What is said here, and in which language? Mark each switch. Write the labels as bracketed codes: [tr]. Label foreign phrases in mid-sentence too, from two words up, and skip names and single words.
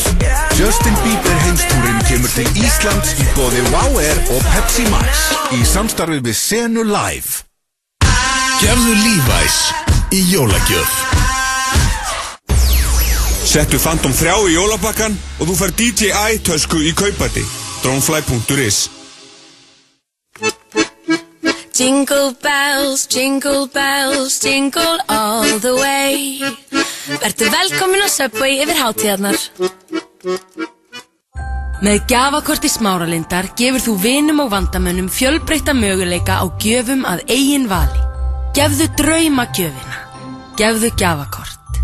[is] Justin Bieber heimstúrin kemur til Íslands í boði Wow Air og Pepsi Max í samstarfi við Senu Live. Gefðu Levi's í jólagjöf. Settu Phantom 3 í jólapakkan og þú fær DJI tösku í kaupati. Dronefly.is. [en] Jingle bells, jingle bells, jingle all the way. [is] Vertu velkomin á Subway yfir hátíðarnar. Með gjafakorti Smáralindar gefur þú vinum og vandamönnum fjölbreytta möguleika á gjöfum að eigin vali. Gefðu draumagjöfina. Gefðu gjafakort.